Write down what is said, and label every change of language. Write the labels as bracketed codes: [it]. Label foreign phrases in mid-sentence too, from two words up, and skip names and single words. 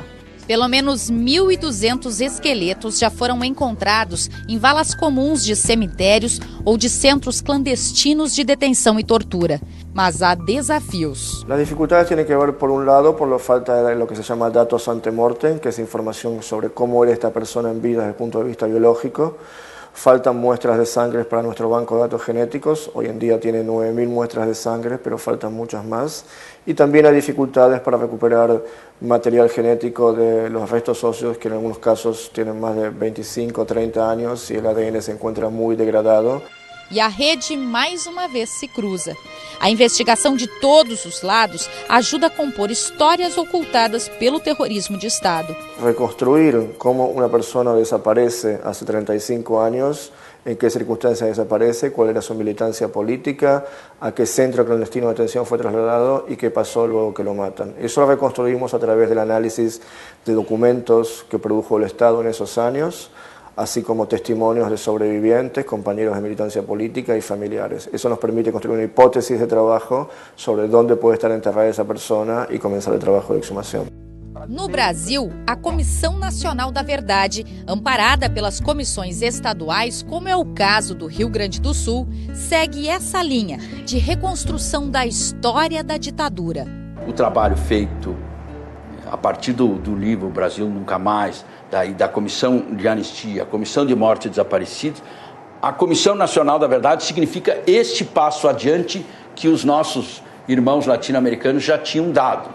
[pt] Pelo menos 1.200 esqueletos já foram encontrados em valas comuns de cemitérios ou de centros clandestinos de detenção e tortura. Mas há desafios. [es] Las dificultades tienen que ver, por un lado, por la falta de lo que se llama datos antemortem, que es información sobre cómo era esta persona en vida desde el punto de vista biológico. Faltan muestras de sangre para nuestro banco de datos genéticos. Hoy en día tiene 9.000 muestras de sangre, pero faltan muchas más. Y también hay dificultades para recuperar material genético de los restos óseos, que en algunos casos tienen más de 25 o 30 años y el ADN se encuentra muy degradado. [pt] E a rede mais uma vez se cruza. A investigação de todos os lados ajuda a compor histórias ocultadas pelo terrorismo de Estado. [es] Reconstruir cómo una persona desaparece hace 35 años, en qué circunstancias desaparece, cuál era su militancia política, a qué centro clandestino de detención fue trasladado y qué pasó luego que lo matan. Eso lo reconstruimos a través del análisis de documentos que produjo el Estado en esos años, así como testimonios de sobrevivientes, compañeros de militancia política y familiares. Eso nos permite construir una hipótesis de trabajo sobre dónde puede estar enterrada esa persona y comenzar el trabajo de exhumación. [pt] No Brasil, a Comissão Nacional da Verdade, amparada pelas comissões estaduais, como é o caso do Rio Grande do Sul, segue essa linha de reconstrução da história da ditadura. O trabalho feito a partir do livro Brasil Nunca Mais, da Comissão de Anistia, a Comissão de Morte e Desaparecidos, a Comissão Nacional da Verdade significa este passo adiante que os nossos irmãos latino-americanos já tinham dado.